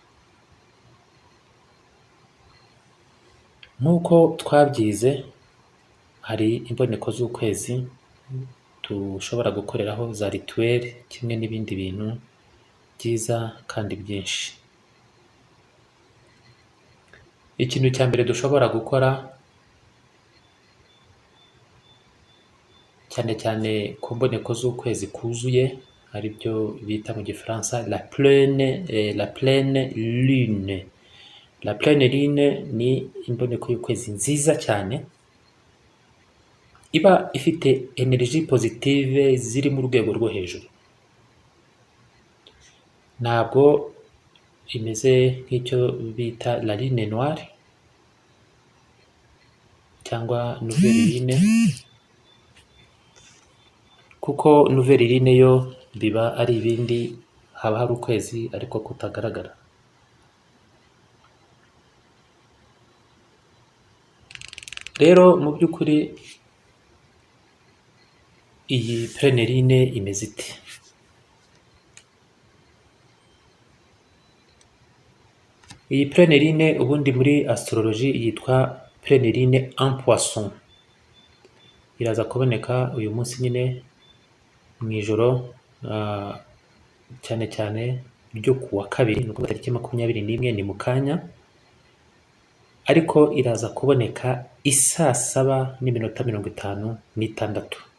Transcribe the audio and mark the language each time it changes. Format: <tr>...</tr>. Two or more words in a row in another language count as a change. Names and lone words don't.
<rw>Nk'uko twabyize, hari imboneko z'ukwezi dushobora gukoreraho za rituweli kimwe n'ibindi bintu byiza kandi byinshi. Ikintu cya mbere dushobora gukora, cyane cyane ku mboneko z'ukwezi kuzuye, ari byo bita mu gifaransa</rw> <fr>la pleine lune. La pleine lune</fr> <rw>ni imboneko y'ukwezi nziza cyane, iba ifite</rw> <en>energy positive</en> <rw>ziri mu rwego rwo hejuru. Ntabwo imeze nk'icyo bita</rw> <fr>la lune noire</fr> <rw>cyangwa</rw> <fr>nouvelle lune,</fr> <rw>kuko</rw> <fr>nouvelle lune</fr> <rw>yo biba ari ibindi, haba hari ukwezi ariko kutagaragara. Rero mu by'ukuri iyi</rw> <fr>pleine lune</fr> <rw>imeze ite? Iyi</rw> <fr>pleine lune</fr> <rw>ubundi muri astrologie yitwa</rw> <fr>pleine lune en poisson.</fr> <rw>Iraza kuboneka uyu munsi nyine mu ijoro, cyane cyane ryo ku wa kabiri, ni ukuvuga tariki 21, ni mu kanya, ariko iraza kuboneka isaa 7:56.</rw>